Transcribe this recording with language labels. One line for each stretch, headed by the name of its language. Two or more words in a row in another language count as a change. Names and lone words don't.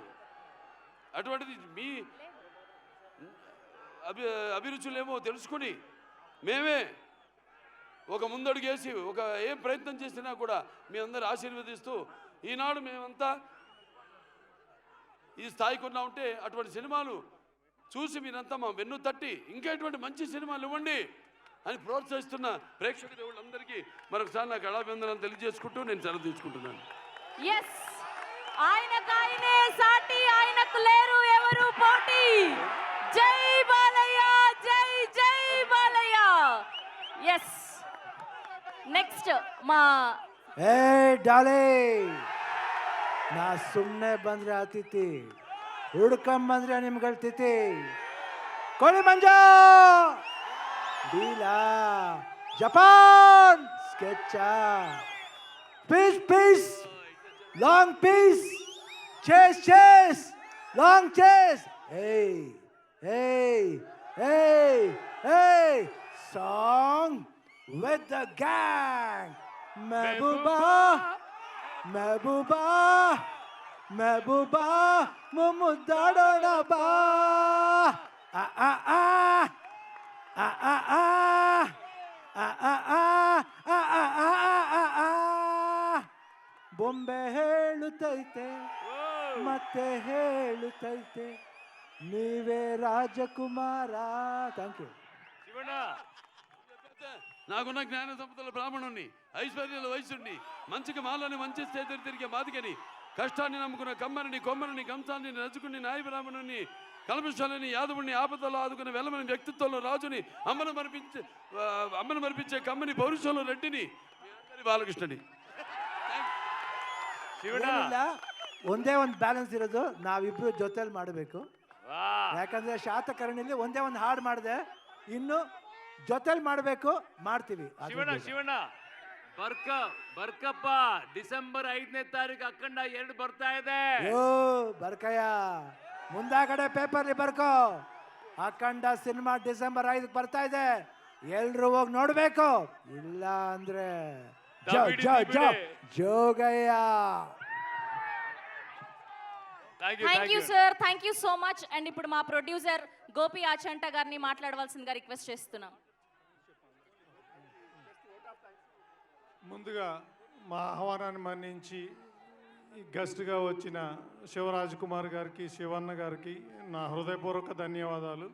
Telugu: అటువంటిది మీ అభిరుచులేమో తెలుసుకుని మేమే ఒక ముందడుగేసి ఒక ఏం ప్రయత్నం చేసినా కూడా మీ అందరు ఆశీర్వదిస్తూ ఈనాడు మేమంతా ఈ స్థాయికి ఉన్నామంటే అటువంటి సినిమాలు చూసి మీరంతా మా వెన్ను తట్టి ఇంకా ఇటువంటి మంచి సినిమాలు ఇవ్వండి అని ప్రోత్సహిస్తున్న ప్రేక్షక దేవుళ్ళందరికీ మరొకసారి నాకు కళాభివందనాలు తెలియజేసుకుంటూ నేను సెలవు తీసుకుంటున్నాను. ఆయనకాయనే సాటి, ఆయనకు లేరు ఎవరు పోటీ. జై బాలయ్య, జై జై బాలయ్య.
English: Yes, next మా
Kannada: ಡಾಲೆ ನಾ ಸುಮ್ಮನೆ ಬಂದ್ರೆ ಆತಿತಿ, ಹುಡ್ಕೊಂಬಂದ್ರೆ ನಿಮ್ಗಳ ತಿಥಿ.
English: ಕೋಳಿ ಮಂಜ ಡೀಲಾ ಜಪಾನ್ sketch piece piece long piece chase chase long chase. ಏಯ್ ಏಯ್ ಏಯ್ ಏಯ್ ಸಾಂಗ್ with the gang.
Hindi: महबूबा, महबूबा, महबूबा, Mumudadona ba. Ah ah ah, ah ah ah, ah ah ah, ah ah ah ah.
Kannada: ಬೊಂಬೆ ಹೇಳುತ್ತೈತೆ ಮತ್ತೆ ಹೇಳುತ್ತೈತೆ ನೀವೇ ರಾಜಕುಮಾರ.
English: Thank you.
Kannada: ಶಿವಣ್ಣ,
Telugu: నాకున్న జ్ఞాన సంపదల బ్రాహ్మణుణ్ణి, ఐశ్వర్యాల వయసుని, మంచికి మాలని మంచి చేతులు తిరిగే మాదికని, కష్టాన్ని నమ్ముకున్న కమ్మరిని, కొమ్మరిని, కంసాన్ని, రజకుని, నాయ బ్రాహ్మణుని, కల్మషాలని, యాదవుని, ఆపదలో ఆదుకున్న వెల్లమని, వ్యక్తిత్వంలో రాజుని, అమ్మను మరిపించే కమ్మని, పౌరుషంలో రెడ్డిని, బాలకృష్ణని.
Kannada: ಏನಿಲ್ಲ, ಒಂದೇ ಒಂದು ಬ್ಯಾಲೆನ್ಸ್ ಇರೋದು, ನಾವಿಬ್ರು ಜೊತೆಲಿ ಮಾಡಬೇಕು. ಯಾಕಂದ್ರೆ ಶಾತಕರ್ಣಿಲಿ ಒಂದೇ ಒಂದು ಹಾಡು ಮಾಡಿದೆ, ಇನ್ನು ಜೊತೆಲಿ ಮಾಡಬೇಕು, ಮಾಡ್ತೀವಿ. ಶಿವಣ್ಣ ಬರ್ಕಪ್ಪ, ಡಿಸೆಂಬರ್ 5ನೇ ತಾರೀಕು ಅಖಂಡ 2 ಬರ್ತಾ ಇದೆ. ಓ ಬರ್ಕಯ್ಯ, ಮುಂದಾಗಡೆ ಪೇಪರ್ಲಿ ಬರ್ಕೋ. ಅಖಂಡ ಸಿನಿಮಾ ಡಿಸೆಂಬರ್ 5 ಬರ್ತಾ ಇದೆ, ಎಲ್ರು ಹೋಗಿ ನೋಡ್ಬೇಕು. ಇಲ್ಲ ಅಂದ್ರೆ ಜೋಗಯ್ಯ.
English: Thank you sir, thank you so much.
Telugu: అండ్ ఇప్పుడు మా ప్రొడ్యూసర్ గోపి ఆచంట గారిని మాట్లాడవలసిందిగా రిక్వెస్ట్ చేస్తున్నాం. ముందుగా మా ఆహ్వానాన్ని మన్నించి గెస్ట్గా వచ్చిన శివరాజ్ కుమార్ గారికి, శివన్న గారికి నా హృదయపూర్వక ధన్యవాదాలు.